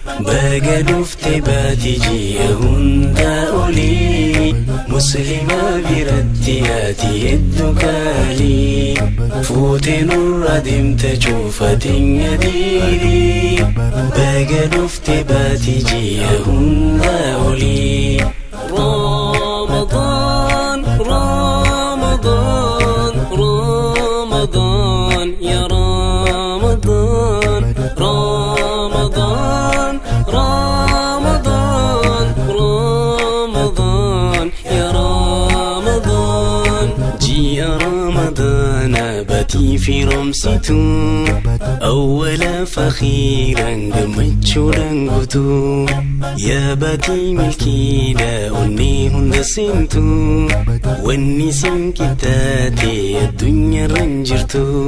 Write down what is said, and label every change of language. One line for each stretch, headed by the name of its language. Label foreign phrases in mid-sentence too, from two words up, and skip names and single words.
Oromo: Baga dhufte baati ji'a hunda oli. Muslima biratti ati heddu kaali. Fuute nurra deemta cuufatin yadiili. Baga dhufte baati ji'a hunda oli.
Arabic: رمضان، رمضان، رمضان، يا رمضان. رمضان، رمضان، رمضان، يا رمضان.
Oromo: Ji'a Ramadana batii fi romsitu.
Arabic: أولا فآخرا
Oromo: gammachuudhaan guutu. Ya batii milkiidha onnee hunda seentu. Wanni sin qixxaate addunyaarra hin jirtu.